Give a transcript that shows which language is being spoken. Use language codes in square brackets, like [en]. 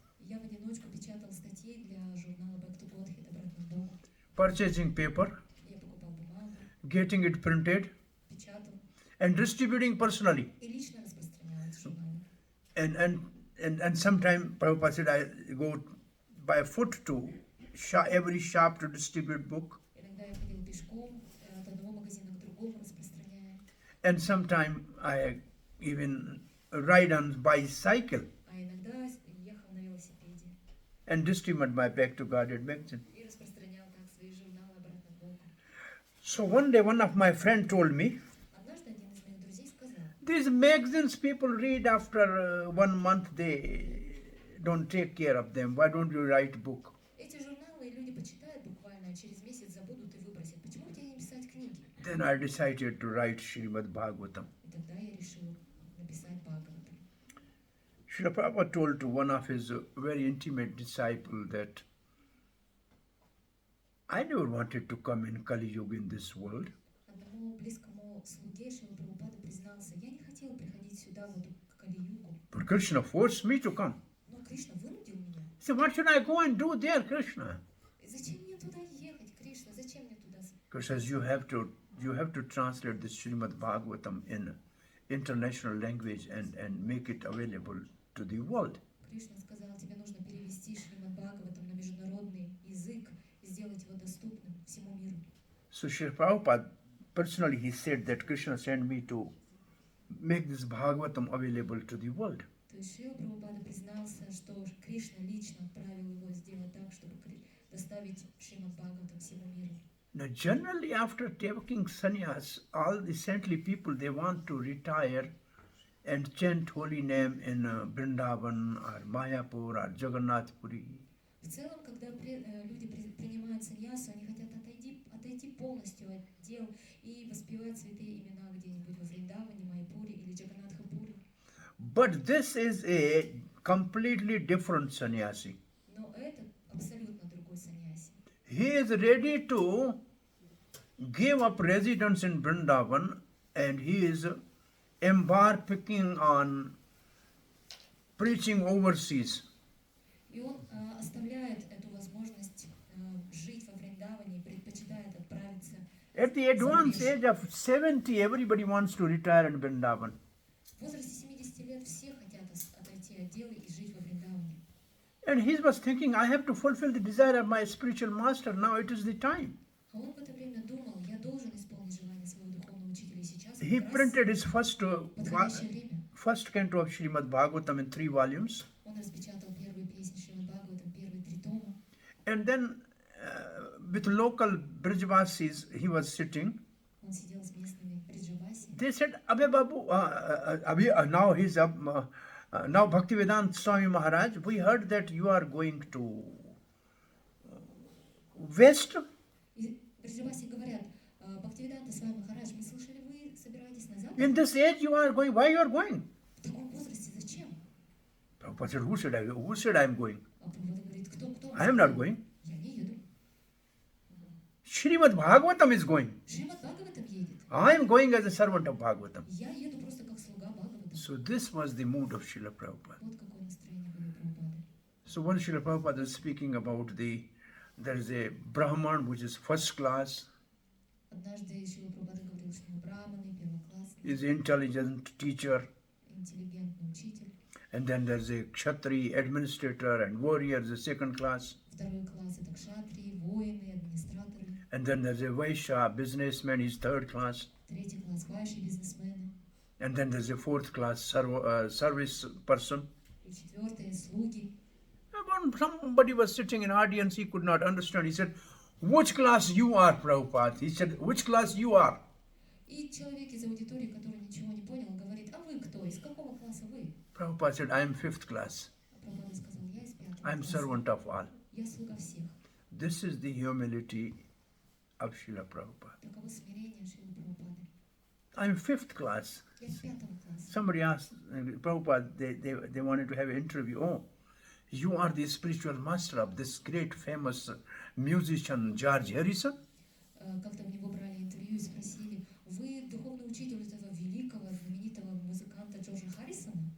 [ru] Я в одиночку печатал статьи для журнала Back to Godhead, обратно к Богу. [en] purchasing paper, [ru] Я покупал бумагу, [en] getting it printed, [ru] печатал [en] and distributing personally. [ru] и лично распространял эти журналы. [en] And sometime Prabhupada said I go by foot to every shop to distribute book. [ru] Иногда я ходил пешком от одного магазина к другому, распространяя. [en] And sometime I even ride on bicycle [ru] А иногда ехал на велосипеде [en] and distribute my Back to Guarded magazine. [ru] и распространял так свои журналы обратно к Богу. [en] So one day one of my friend told me, [ru] Однажды один из моих друзей сказал: [en] these magazines people read after 1 month, they don't take care of them. Why don't you write book? [ru] эти журналы люди почитают буквально, а через месяц забудут и выбросят. Почему бы тебе не писать книги? [en] Then I decided to write Srimad Bhagavatam. [ru] И тогда я решил написать Бхагаватам. [en] Srila Prabhupada told to one of his very intimate disciple that I never wanted to come in Kali Yuga in this world. [ru] Одному близкому слуге Шрила Прабхупада признался: я не хотел приходить сюда, в эту Кали-югу, [en] But Krishna forced me to come. [ru] но Кришна вынудил меня. [en] He said, what should I go and do there, Krishna? [ru] И зачем мне туда ехать, Кришна? Зачем мне туда? [en] Krishna says, you have to translate this Srimad Bhagavatam in international language and make it available to the world. [ru] Кришна сказал: тебе нужно перевести Шримад Бхагаватам на международный язык и сделать его доступным всему миру. [en] So Srila Prabhupada, personally, he said that Krishna sent me to make this Bhagavatam available to the world. [ru] То есть Шрила Прабхупада признался, что Кришна лично отправил его сделать так, чтобы доставить Шримад Бхагаватам всему миру. [en] Now, generally, after taking sannyas, all the saintly people, they want to retire and chant holy name in Vrindavan or Mayapur or Jagannath Puri. [ru] В целом, когда люди принимают саньясу, они хотят отойти полностью от дел и воспевать святые имена где-нибудь во Вриндаване, Майяпуре или Джаганнатхапуре. [en] But this is a completely different sannyasi. [ru] Но это абсолютно другой саньяси. [en] He is ready to give up residence in Vrindavan and he is embarking on preaching overseas. [ru] И он оставляет эту возможность жить во Вриндаване и предпочитает отправиться. [en] At the advanced age of 70, everybody wants to retire in Vrindavan. [ru] В возрасте 70 лет все хотят отойти от дела и жить во Вриндаване. [en] And he was thinking, I have to fulfill the desire of my spiritual master. Now it is the time. [ru] А он в это время думал: я должен исполнить желание своего духовного учителя. И сейчас [en] He [ru] как раз [en] printed his [ru] подходящее время. [en] first canto of Srimad Bhagavatam in 3 volumes. [ru] Он распечатал первые песни Шримад Бхагаватам, первые 3 тома. [en] And then with local Brijvasis, he was sitting. [ru] Он сидел с местными бриджаваси. [en] They said, Abhi Babu, now he's up. Now Bhaktivedanta Swami Maharaj, we heard that you are going to West. [ru] И бриджаваси говорят: Бхактивиданта Свами Махарадж, мы слышали, вы собираетесь на запад? [en] In this age you are going. Why you are going? [ru] В таком возрасте зачем? [en] Prabhupada said, who said I am going? [ru] А Прабхупада говорит, кто [en] I am not going. [ru] Я не еду. [en] Srimad Bhagavatam is going. [ru] Шримад Бхагаватам едет. [en] I am going as a servant of Bhagavatam. [ru] Я еду просто как слуга Бхагаватам. [en] So this was the mood of Srila Prabhupada. [ru] Вот какое настроение было у Прабхупады. [en] So when Srila Prabhupada is speaking about there is a Brahman which is first class, [ru] Однажды Шрила Прабхупада говорил, что мы браманы, первоклассные, [en] is intelligent teacher, [ru] интеллигентный учитель. [en] and then there's a Kshatri administrator and warrior is a second class, [ru] Второй класс это кшатрии, воины, администраторы. [en] and then there's a Vaishya businessman, he's third class, [ru] Третий класс вайши, бизнесмены. [en] and then there's a fourth class service person. [ru] И четвертое слуги. [en] And when somebody was sitting in audience, he could not understand. He said, which class you are, Prabhupada? He said, which class you are? [ru] И человек из аудитории, который ничего не понял, говорит, а вы кто? Из какого класса вы? [en] Prabhupada said, I am fifth class. [ru] А Прабхупада сказал, я из пятого [en] I am [ru] класса. [en] servant of all. [ru] Я слуга всех. [en] This is the humility of Srila Prabhupada. [ru] Таково смирение Шрилы Прабхупады. [en] I am fifth class. [ru] Я из пятого класса. [en] Somebody asked Prabhupada, they wanted to have an interview. Oh, you are the spiritual master of this great famous musician George Harrison? [ru] Как-то у него брали интервью и спросили, вы духовный учитель этого великого, знаменитого музыканта Джорджа Харрисона?